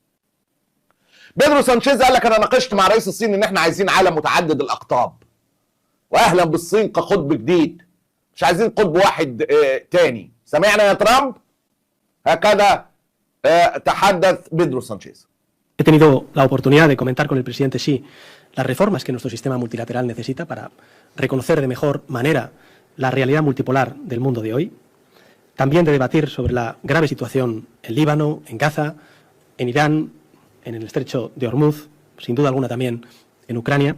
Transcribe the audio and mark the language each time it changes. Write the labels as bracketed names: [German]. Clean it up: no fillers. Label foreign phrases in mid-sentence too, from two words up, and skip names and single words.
[Arabic] بيدرو سانشيز قال لك انا ناقشت مع رئيس الصين ان احنا عايزين عالم متعدد الاقطاب، واهلا بالصين كقطب جديد، مش عايزين قطب واحد تاني. سمعنا يا ترامب؟ هكذا تحدث بيدرو سانشيز. [Spanish] He tenido la oportunidad de comentar con el presidente Xi las reformas que nuestro sistema multilateral necesita para reconocer de mejor manera la realidad multipolar del mundo de hoy. También de debatir sobre la grave situación en Líbano, en Gaza, en Irán, en el estrecho de Hormuz, sin duda alguna también en Ucrania.